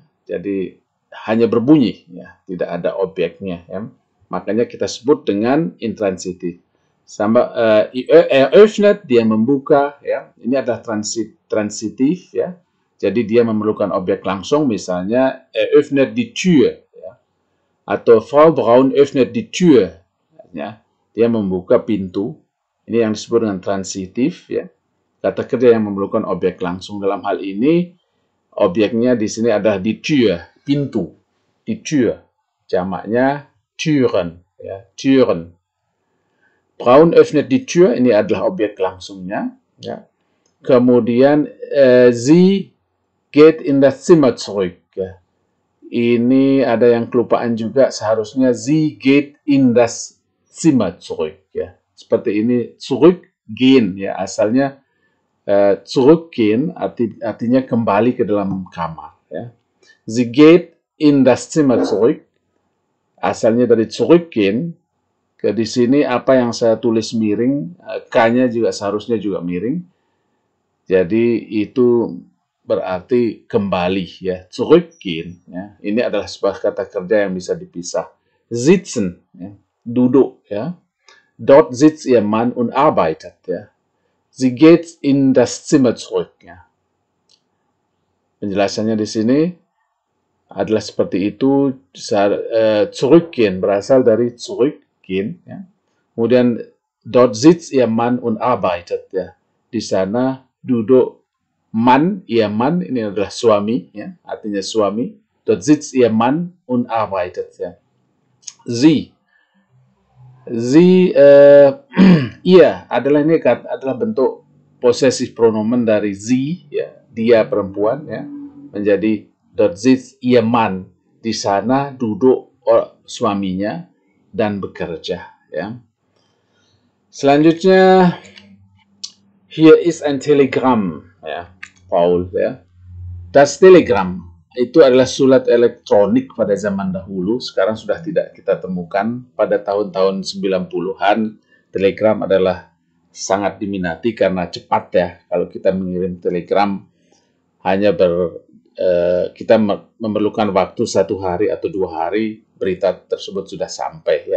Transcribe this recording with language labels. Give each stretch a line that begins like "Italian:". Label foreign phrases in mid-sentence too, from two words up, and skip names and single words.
Indonesian: Jadi hanya berbunyi, ya, tidak ada objeknya, ya. Makanya kita sebut dengan intransitif. Sama öffnet, dia membuka, ya. Ini adalah transitif, ya. Jadi dia memerlukan objek langsung, misalnya
German: öffnet die Tür,
Indonesian: ya.
German: Atau Frau Braun öffnet die Tür,
Indonesian: ya. Dia membuka pintu. Ini yang disebut dengan transitif, ya. Kata kerja yang memerlukan objek langsung. Dalam hal ini, objeknya di sini adalah
German: die Tür,
Indonesian: pintu.
German: Die Tür, jamaknya Türen, ya. Türen. Braun öffnet die Tür,
Indonesian: ini adalah objek langsungnya, ya.
German: Kemudian sie geht in das Zimmer zurück,
Indonesian: ya. Ini ada yang kelupaan juga, seharusnya
German: sie geht in das Zimmer zurück,
Indonesian: ya. Seperti ini, zurückgehen, ya, asalnya zurückgehen artinya kembali ke dalam kamar, ya.
German: Sie geht in das Zimmer zurück,
Indonesian: asalnya dari zurückgehen. Di sini apa yang saya tulis miring, K-nya juga seharusnya juga miring. Jadi itu berarti kembali, ya, zurückgehen, ya. Ini adalah sebuah kata kerja yang bisa dipisah. Sitzen, ya, duduk, ya.
German: Dort sitzt ihr Mann und arbeitet, ya. Sie geht in das Zimmer zurück,
Indonesian: ya. Penjelasannya di sini adalah seperti itu. Zurückgehen berasal dari zurückgehen, ya.
German: Kemudian dort sitzt ihr Mann und arbeitet,
Indonesian: ya. Di sana duduk Mann,
German: ihr Mann,
Indonesian: ini adalah suami, ya, artinya suami.
German: Dort sitzt ihr Mann und arbeitet, ya. Sie,
Indonesian: ia adalah ini adalah bentuk possessive pronomen dari sie, ya, dia perempuan, ya, menjadi
German: dort sitzt ihr Mann,
Indonesian: di sana duduk suaminya dan bekerja, ya. Selanjutnya,
German: hier ist ein Telegramm, ya, Paul, ya. Das Telegramm
Indonesian: itu adalah surat elektronik pada zaman dahulu, sekarang sudah tidak kita temukan. Pada tahun-tahun 90-an, telegram adalah sangat diminati karena cepat, ya. Kalau kita mengirim telegram, hanya kita memerlukan waktu 1 hari atau 2 hari, berita tersebut sudah sampai, ya.